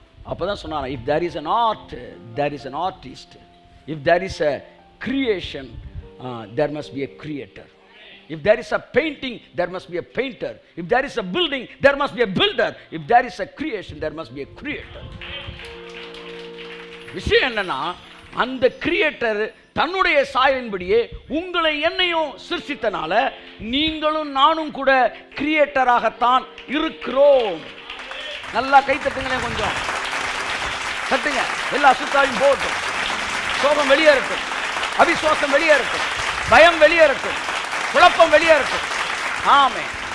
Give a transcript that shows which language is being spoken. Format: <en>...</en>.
<ta>அப்போ தான் சொன்னான்,</ta> <en>If there is an art, there is an artist. If there is a creation, there must be a creator. If there is a painting, there must be a painter. If there is a building, there must be a builder. If there is a creation, there must be a creator.</en> <ta>விஷயம் என்னன்னா, அந்த creator தன்னுடைய சாயலின்படியே உங்களை என்னையும் சிருஷ்டித்தனால நீங்களும் நானும் கூட கிரியேட்டராகத்தான் இருக்கிறோம். நல்லா கை தட்டுங்களேன், கொஞ்சம் தட்டுங்க. எல்லா சுத்தாயும் போகட்டும், சோகம் வெளியேறட்டும், அவிசுவாசம் வெளியேறட்டும், பயம் வெளியேறட்டும், குழப்பம் வெளியேறட்டும். ஆமென்.</ta>